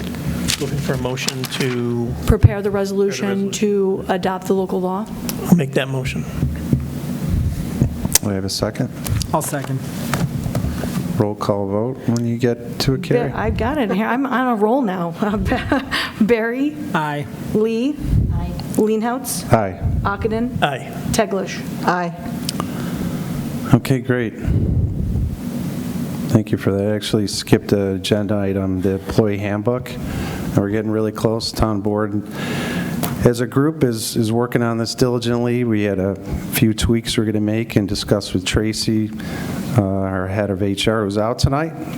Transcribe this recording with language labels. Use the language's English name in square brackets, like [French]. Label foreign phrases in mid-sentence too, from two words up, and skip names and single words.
[English] Looking for a motion to, Prepare the resolution to adopt the local law. I'll make that motion. we have a second? I'll second. Roll call vote when you get to it, Carrie. I got it here. I'm on a roll now. Barry? Aye. Lee? Leenhouts? Aye. Ockenden? Aye. Teglash? Aye. Okay, great. Thank you for that. I actually skipped an agenda item, the employee handbook. And we're getting really close. Town board, as a group, is working on this diligently. We had a few tweaks we're going to make and discuss with Tracy, our head of HR, who's out tonight.